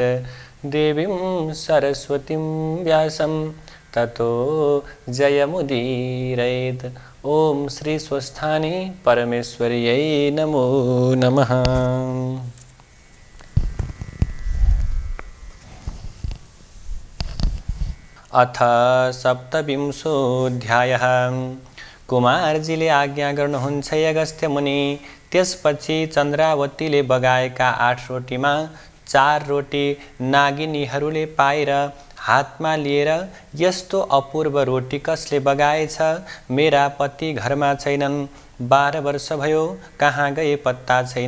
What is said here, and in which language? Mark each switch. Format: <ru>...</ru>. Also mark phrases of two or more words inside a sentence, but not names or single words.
<sa>देवीं सरस्वतीं व्यासं ततो जयमुदीरयेत्। ओम श्री स्वस्थानी परमेश्वर्यै नमो नमः। अथ सप्तविंशोऽध्यायः।</sa> <ne>कुमारजीले आज्ञा गर्नुहुन्छ अगस्त्य मुनि। त्यसपछि चन्द्रावतीले बगाएका 8 रोटीमा 4 रोटी नागिनीहरूले पाएर हातमा लिएर, यस्तो अपूर्व रोटी कसले बगाएछ? मेरा पति घरमा छैनन्, 12 वर्ष भयो, कहाँ गए पत्ता छैन।</ne>